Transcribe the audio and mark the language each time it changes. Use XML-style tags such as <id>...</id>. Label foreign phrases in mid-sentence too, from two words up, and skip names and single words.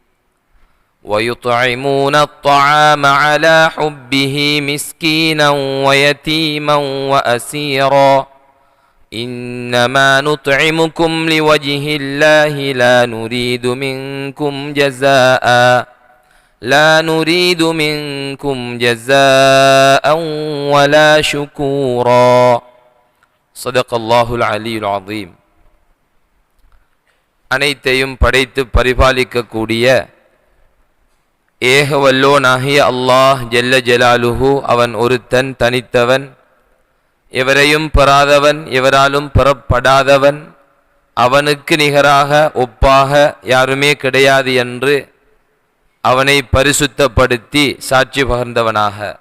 <ar>ويطعمون الطعام على حبه مسكينا ويتيما وأسيرا إنما نطعمكم لوجه الله لا نريد منكم جزاء ولا شكورا صدق الله العلي العظيم.</ar> <ta>அனைத்தையும் படைத்து பரிபாலிக்கக்கூடிய ஏகவல்லோனாகிய அல்லாஹ்</ta> <ar>جل جلاله</ar> <ta>அவன் ஒருத்தன் தனித்தவன், எவரையும் பெறாதவன், எவராலும் பெறப்படாதவன், அவனுக்கு நிகராக ஒப்பாக யாருமே கிடையாது என்று அவனை பரிசுத்தப்படுத்தி சாட்சி பகர்ந்தவனாக,</ta>